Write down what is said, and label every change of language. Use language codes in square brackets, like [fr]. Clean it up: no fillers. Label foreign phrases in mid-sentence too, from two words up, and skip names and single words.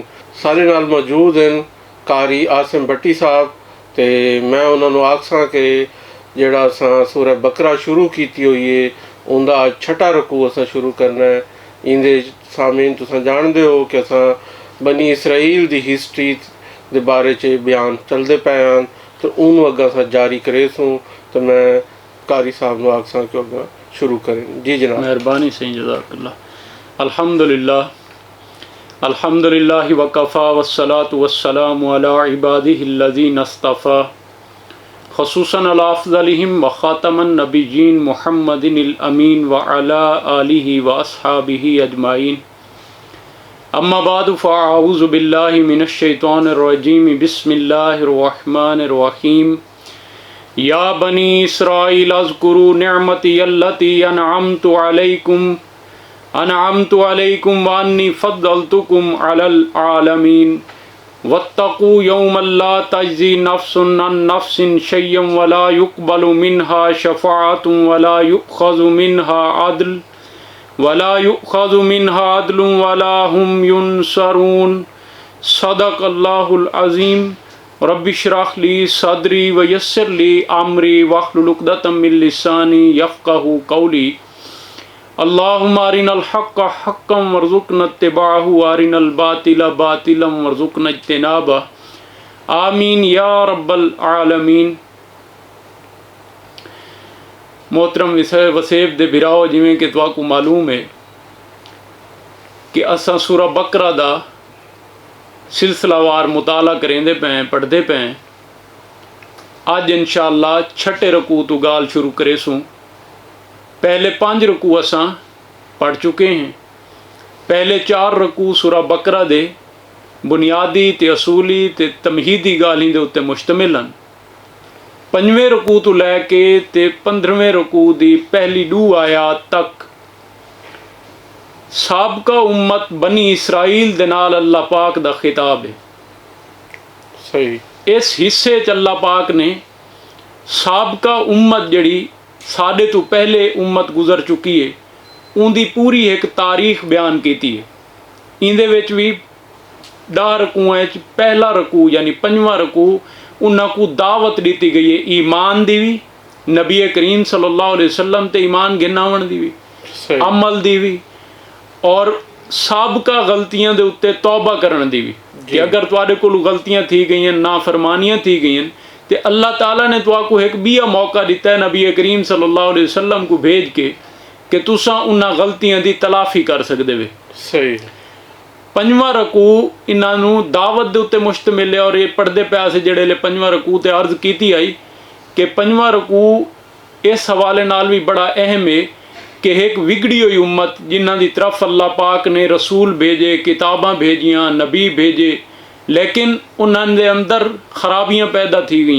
[skr] सारे नाल मौजूद हैं कारी आसिम भट्टी साहब, ते मैं उन्हां नूं आखसां कि जिहड़ा असां सूरह बकरा शुरू कीती हुई है उहदा अज छठा रकू असां शुरू करना है। इंदे सामीन तुसां जाणदे हो कि असां बनी इसराइल दी हिस्ट्री दे बारे च बयान चलदे पे हैं, तो उन्होंने अग्गा असां जारी करेसूं। तो मैं कारी साहब नूं आखसां कि अग्गा शुरू करें। जी जनाब, मेहरबानी सही, जज़ाकल्लाह। [ar] الحمد لله وكفى والصلاة والسلام على عباده الذين اصطفى خصوصا على أفضلهم وخاتم النبيين محمد الأمين وعلى آله وأصحابه أجمعين. أما بعد فأعوذ بالله من الشيطان الرجيم. بسم الله الرحمن الرحيم. يا بني إسرائيل اذكروا نعمتي التي أنعمت عليكم وأني فضلتكم على العالمين. واتقوا يوما لا تجزي نفس عن نفس شيئا ولا يقبل منها شفاعة ولا يؤخذ منها عدل ولا هم ينصرون. صدق الله العظيم رب اشرح لي صدري ويسر لي أمري واحلل عقدة من لساني يفقهوا قولي. اللهم أرنا الحق حقا وارزقنا اتباعه وأرنا الباطل باطلا وارزقنا اجتنابه. آمين يا رب العالمين. [skr] मोहतरम वसेब दे बिराओ, जिमें कि तुहानू मालूम है कि असां सूरह बकरा दा सिलसिलावार मुताला करेंदे पे, पढ़ते पे। अज इंशाअल्लाह छठे रकू तो गाल शुरू करेसूँ। पहले 5 रकू असां पढ़ चुके हैं। पहले 4 रकू सूरह बकरा दे बुनियादी ते असूली ते तमहीदी गालीं दे उत्ते मुश्तमिल हैं। 5वें रकू तो लैके ते 15वें रकू दी पहली 2 आयात तक साबका उम्मत बनी इसराइल दे नाल अल्लाह पाक दा खिताब है। सही। इस हिस्से च अल्लाह पाक ने साबका उम्मत जिहड़ी साडे तो पहले उम्मत गुजर चुकी है उनकी पूरी एक तारीख बयान की है। इंदे विच भी 10 रकूआं च पहला रकू यानी 5वां रकू उन्हां को दावत दी गई है ईमान दी भी, नबी करीम [ar] صلى الله عليه وسلم [skr] ते ईमान गिनावन दी भी, अमल दी भी, और साबका गलतियां दे उत्ते तौबा करन दी भी। कि अगर तुहाडे कोल गलतियां थी गई, नाफरमानियां थी गई, तो अल्लाह ताला ने तुहानू एक बिया मौका दिता है नबी करीम [ar] صلى الله عليه وسلم [skr] को भेज के कि तुसां उन्हां गलतियां दी तलाफी कर सकदे वे। सही। 5वां रकू इन्हां दावत दे उत्ते मुश्तमिल है। और ये पढ़दे पे अस जिहड़े 5वां रकू ते अर्ज कीती आई कि 5वां रकू इस हवाले नाल भी बड़ा अहम है कि एक विगड़ी हुई उम्मत जिन्हां दी तरफ अल्लाह पाक ने रसूल भेजे, किताबां भेजियां, नबी भेजे, लेकिन उन्हां दे अंदर खराबियां पैदा थी गई।